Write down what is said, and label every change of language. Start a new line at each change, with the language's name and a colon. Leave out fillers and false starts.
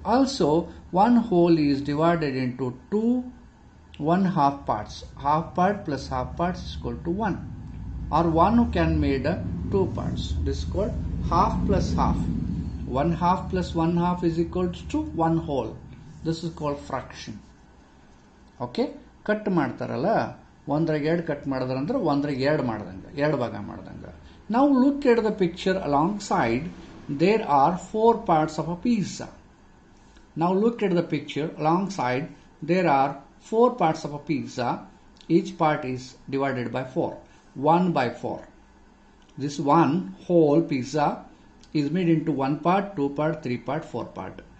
English: Also, one whole is divided into two 1/2 parts. Half part plus half part is equal to 1. Or one can made two parts. This is called half plus half. 1/2 plus 1/2 is equal to one whole. This is called fraction. Okay.
Kannada: Cut ಮಾಡ್ತಾರಲ್ಲ, ಒಂದ್ರಾಗ ಎರಡು cut ಮಾಡಿದ್ರಂದ್ರೆ ಒಂದ್ರಾಗ ಎರಡು ಮಾಡ್ದಂಗೆ, ಎರಡು ಭಾಗ ಮಾಡ್ದಂಗೆ.
English: Now look at the picture alongside. There are four parts of a pizza. Now look at the picture alongside. There are four parts of a pizza. Each part is divided by 4. 1 by 4. This one whole pizza is made into one part, two part, three part, four part.